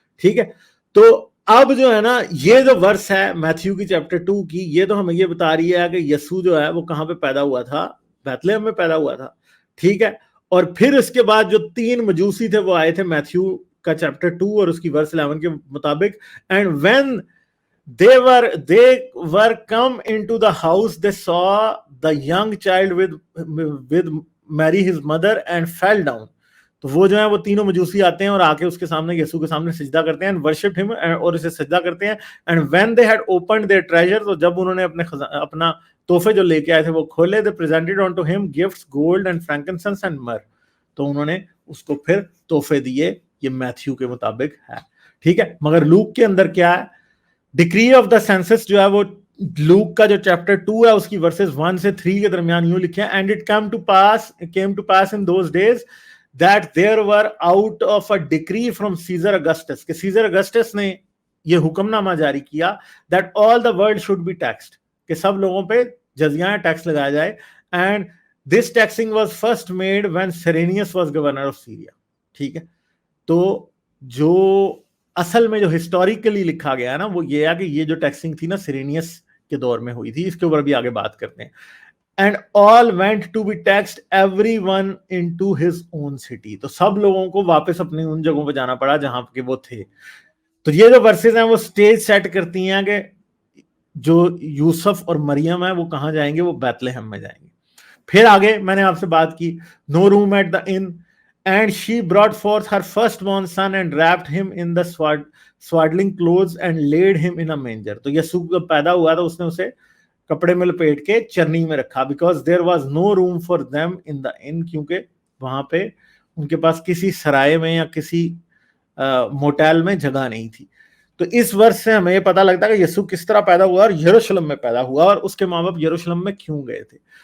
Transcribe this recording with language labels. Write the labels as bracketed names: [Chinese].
[Urdu] ٹھیک ہے, تو اب جو ہے نا یہ جو ورس ہے میتھیو کی چیپٹر 2 کی, یہ تو ہمیں یہ بتا رہی ہے کہ یسوع جو ہے وہ کہاں پہ پیدا ہوا تھا, بیتلہم میں پیدا ہوا تھا. ٹھیک ہے, اور پھر اس کے بعد جو 3 مجوسی تھے وہ آئے تھے میتھیو کا چیپٹر 2 اور اس کی ورس 11 کے مطابق. [English] And when they were come into the house, they saw the young child with Mary his mother and fell down. [Urdu] تو وہ جو ہیں وہ تینوں مجوسی آتے ہیں اور آ کے اس کے سامنے یسوع کے سامنے سجدہ کرتے ہیں, [English] and worship him, [Urdu] اور اسے سجدہ کرتے ہیں. [English] and when they had opened their treasure, [Urdu] تو جب انہوں نے اپنا تحفے جو لے کے آئے تھے وہ کھولے, [English] they presented unto him gifts, gold and frankincense and myrrh. [Urdu] تو انہوں نے اس کو پھر تحفے دیے. یہ میتھیو کے مطابق ہے. ٹھیک ہے, مگر لوک کے اندر کیا ہے, ڈکری آف دا سینسس جو ہے وہ لوک کا جو چیپٹر 2 ہے اس کی ورسز 1 سے 3 کے درمیان یوں لکھے ہیں, [English] and it came to pass in those days that there were out of a decree from Caesar Augustus, [Urdu] کہ سیزر اگسٹس نے یہ حکم نامہ جاری کیا [English] that all the world should be taxed, [Urdu] کہ سب لوگوں پہ جزیہ ٹیکس لگایا جائے. [English] and this taxing was first made when Cyrenius was governor of Syria. [Urdu] ٹھیک ہے, تو جو اصل میں جو ہسٹوریکلی لکھا گیا ہے نا وہ یہ ہے کہ یہ جو ٹیکسنگ تھی نا سیرینیس کے دور میں ہوئی تھی. اس کے اوپر بھی آگے بات کرتے ہیں. [English] and all went to be taxed every one into his own city, [Urdu] تو سب لوگوں کو واپس اپنی ان جگہوں پہ جانا پڑا جہاں پہ وہ تھے. تو یہ جو ورسز ہیں وہ سٹیج سیٹ کرتی ہیں کہ جو یوسف اور مریم ہیں وہ کہاں جائیں گے, وہ بیتلہم میں جائیں گے. پھر آگے میں نے آپ سے بات کی, [English] No room at the inn, and she brought forth her firstborn son and wrapped him in the swaddling clothes and laid him in a manger. [Urdu] تو یسوع جب پیدا ہوا تو اس نے اسے کپڑے میں لپیٹ کے چرنی میں رکھا, [English] because there was no room for them in the inn, [Urdu] کیونکہ وہاں پہ ان کے پاس کسی سرائے میں یا کسی موٹیل میں جگہ نہیں تھی. تو اس ورس سے ہمیں یہ پتہ لگتا ہے کہ یسوع کس طرح پیدا ہوا اور یروشلم میں پیدا ہوا اور اس کے ماں باپ یروشلم میں کیوں گئے تھے.